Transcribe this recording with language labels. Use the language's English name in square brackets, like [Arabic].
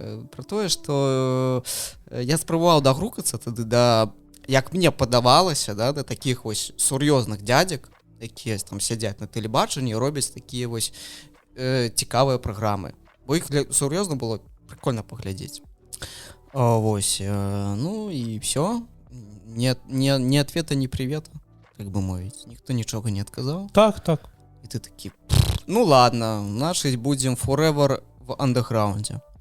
[Ukrainian] Про то, що я спробував догрукатися туди, да, як мені подавалося, да, до таких ось серйозних дядек, які там сидять на телебаченні і роблять такі ось цікаві програми. Бо їх серйозно було прикольно поглядеть. [Russian] Вось, ну и все. Ни ответа, ни привета, как бы мовить. Никто ничего не отказал. Так. И ты такие, ну ладно, наши будем forever в андеграунде.